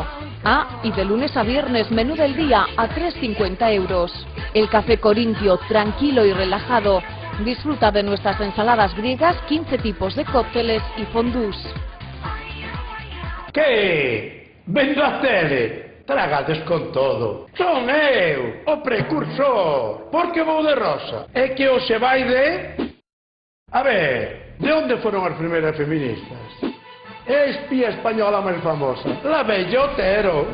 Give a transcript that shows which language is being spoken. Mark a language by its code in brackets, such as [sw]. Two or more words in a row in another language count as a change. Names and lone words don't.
[es] Y de lunes a viernes, menú del día a 3,50 €. El Café Corintio, tranquilo y relajado. Disfruta de nuestras ensaladas griegas, 15 tipos de cócteles y fondús. [gl] ¿Qué? Vendo a tele. Tragades con todo. Son eu, o precursor. Porque vou de rosa. É que o se vai de... A ver, de onde foron as primeiras feministas? É a espía española máis famosa, la Bella Otero.